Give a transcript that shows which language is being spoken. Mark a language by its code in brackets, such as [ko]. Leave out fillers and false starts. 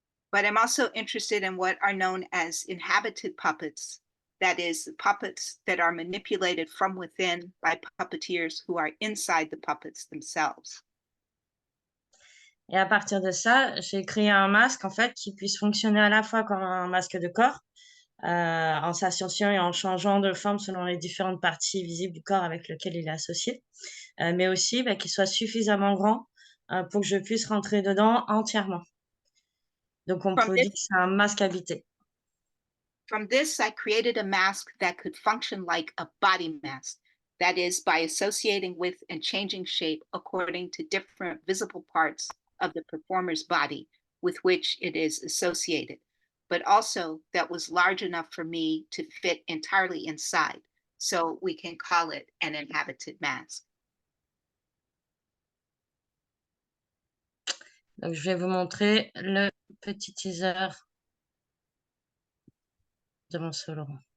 [en] But I'm also interested in what are known as inhabited puppets, that is, puppets that are manipulated from within by puppeteers who are inside the puppets themselves. [fr] Et à partir de ça, j'ai créé un masque, en fait, qui puisse fonctionner à la fois comme un masque de corps, en s'associant et en changeant de forme selon les différentes parties visibles du corps avec lesquelles il est associé, mais aussi qu'il soit suffisamment grand pour que je puisse rentrer dedans entièrement. Donc on [en] From [fr] peut dire que c'est un masque habité. [en] From this, I created a mask that could function like a body mask. That is, by associating with and changing shape according to different visible parts of the performer's body with which it is associated, but also that was large enough for me to fit entirely inside. So we can call it an inhabited mask. [fr] Donc je vais vous montrer le petit teaser de mon solo.